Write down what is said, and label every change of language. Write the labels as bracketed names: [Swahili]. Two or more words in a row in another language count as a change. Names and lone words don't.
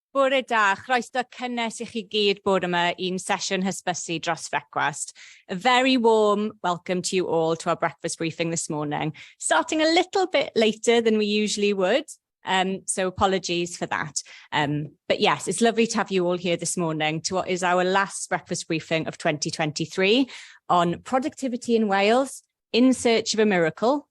[Welsh] Bore da, chroeso cynnes I chi gyd bod yma i'n sesiwn hysbysu dros frecwast. [English] A very warm welcome to you all to our breakfast briefing this morning, starting a little bit later than we usually would, so apologies for that. But yes, it's lovely to have you all here this morning to what is our last breakfast briefing of 2023 on productivity in Wales, in search of a miracle.